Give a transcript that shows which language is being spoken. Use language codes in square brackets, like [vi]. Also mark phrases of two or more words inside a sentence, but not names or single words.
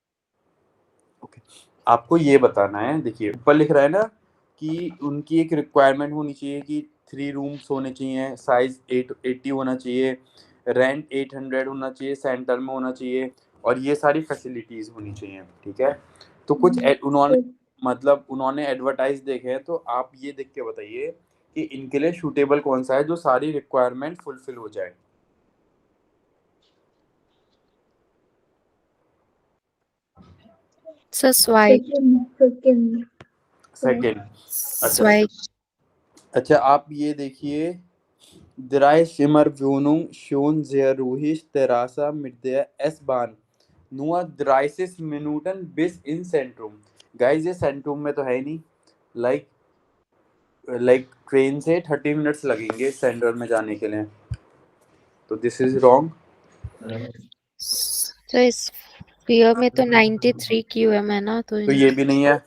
[hi] आपको ये बताना है, देखिए ऊपर लिख रहा है ना कि उनकी एक रिक्वायरमेंट होनी चाहिए कि 3 रूम्स होने चाहिए, साइज 80 होना चाहिए, रेंट 800 होना चाहिए, सेंटर में होना चाहिए और ये सारी फैसिलिटीज होनी चाहिए. ठीक है, तो कुछ उन्होंने एडवर्टाइज देखे हैं, तो आप ये देख के बताइए कि इनके लिए सूटेबल कौन सा है जो सारी रिक्वायरमेंट फुलफिल हो जाए. [en] So swipe. सेकेंड. Swipe. [hi] अच्छा आप ये देखिए, [de] Drei Zimmerwohnung schon sehr ruhig, Terrasse mit der S-Bahn. Nur 30 Minuten bis ins Zentrum. [en] Guys, [hi] ये सेंट्रूम में तो है ही नहीं. लाइक ट्रेन से 30 मिनट्स लगेंगे सेंटर में जाने के लिए. तो [en] this is wrong. [hi] तो इस fear में तो 93 QM है ना, तो तो ये भी नहीं है.